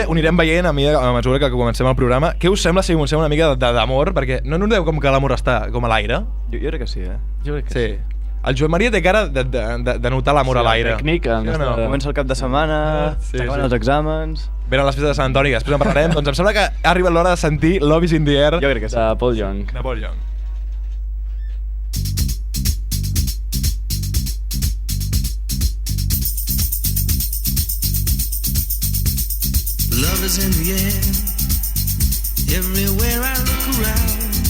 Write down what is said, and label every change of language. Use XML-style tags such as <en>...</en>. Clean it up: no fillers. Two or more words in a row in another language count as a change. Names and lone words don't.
<ca>Això ho anirem veient a mesura que comencem el programa. Què us sembla si comencem una mica d'amor? Perquè no noteu com que l'amor està com a l'aire? Jo crec que sí, Jo crec que sí. El Joan Maria té cara de notar l'amor a l'aire. Tècnica. Comença el cap de setmana, s'acaben els exàmens... Venen les festes de Sant Antoni, després en parlarem. Doncs em sembla que ha arribat l'hora de sentir Love is in the air. Jo crec que sí. De Paul Young.</ca> <en>Love is in the air, everywhere I look around.</en>